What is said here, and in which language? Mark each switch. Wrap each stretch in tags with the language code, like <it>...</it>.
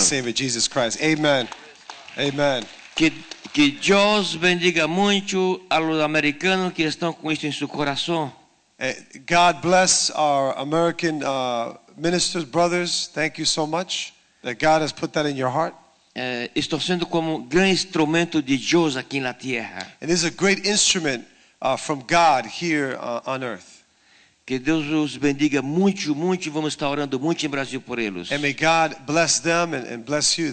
<es>Esto.</es> <en>Savior Jesus Christ. Amen. Amen.</en> <pt>Que Deus bendiga muito a los americanos que estão com isso em seu coração.</pt> <en>God bless our American ministers, brothers. Thank you so much that God has put that in your heart.</en> <pt>Estou sendo como um grande instrumento de Deus aqui na terra.</pt> <en>And this is a great instrument from God here on earth.</en> <pt>Que Deus os bendiga muito, muito. Vamos estar orando muito em Brasil por eles.</pt> <en>And may God bless them and bless you.</en>